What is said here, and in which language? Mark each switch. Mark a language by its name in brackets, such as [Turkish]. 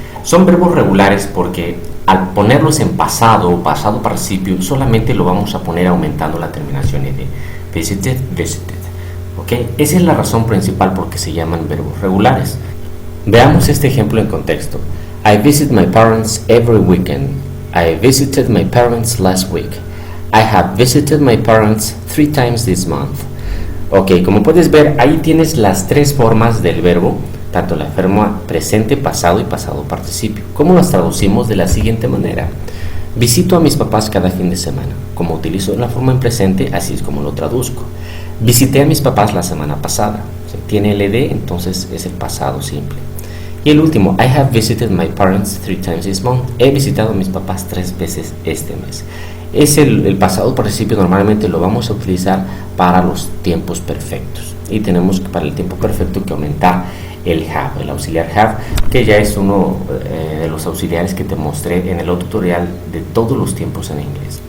[Spanish] Son verbos regulares porque al ponerlos en pasado o pasado participio solamente lo vamos a poner aumentando la terminación de visited, visited. ¿Okay? Esa es la razón principal por qué se llaman verbos regulares. Veamos este ejemplo en contexto. [English] I visit my parents every weekend. I visited my parents last week. I have visited my parents 3 times this month. [Spanish] Ok, como puedes ver, ahí tienes las tres formas del verbo, tanto la forma presente, pasado y pasado participio. ¿Cómo las traducimos? De la siguiente manera. Visito a mis papás cada fin de semana. Como utilizo la forma en presente, así es como lo traduzco. Visité a mis papás la semana pasada. Tiene LD, entonces es el pasado simple. Y el último, [English] I have visited my parents 3 times this month. [Spanish] He visitado a mis papás 3 veces este mes. Es el pasado participio, normalmente lo vamos a utilizar para los tiempos perfectos. Y tenemos para el tiempo perfecto que aumentar el have, el auxiliar have, que ya es uno de los auxiliares que te mostré en el otro tutorial de todos los tiempos en inglés.